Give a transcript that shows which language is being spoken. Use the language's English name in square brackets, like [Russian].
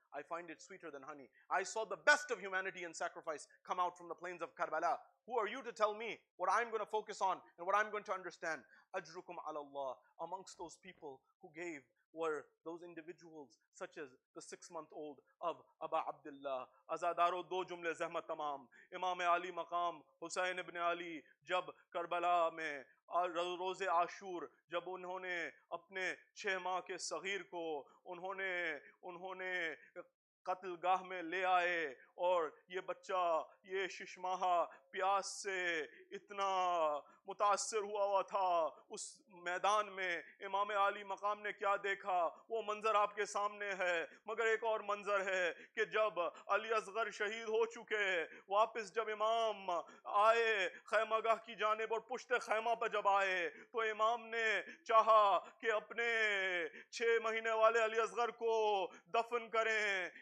[English] I find it sweeter than honey. I saw the best of humanity in sacrifice come out from the plains of Karbala. Who are you to tell me what I'm going to focus on and what I'm going to understand? [Arabic] Ajrukum ala Allah. [English] Amongst those people who gave were those individuals such as the 6-month-old of Aba Abdullah. Azadaro do jumle zahmat tamam. [Urdu] Imam Ali maqam Hussain ibn Ali jab Karbala mein روز عاشور جب انہوں نے اپنے 6 ماہ کے صغیر کو انہوں نے قتل گاہ میں لے آئے اور یہ بچہ یہ 6 ماہہ پیاس سے اتنا متاثر ہوا تھا. اس میدان میں امام علی مقام نے کیا دیکھا وہ منظر آپ کے سامنے ہے. مگر ایک اور منظر ہے کہ جب علی اصغر شہید ہو چکے واپس جب امام آئے خیمہ گاہ کی جانب اور پشت خیمہ پر جب آئے تو امام نے چاہا کہ اپنے 6 مہینے والے علی اصغر کو دفن کریں.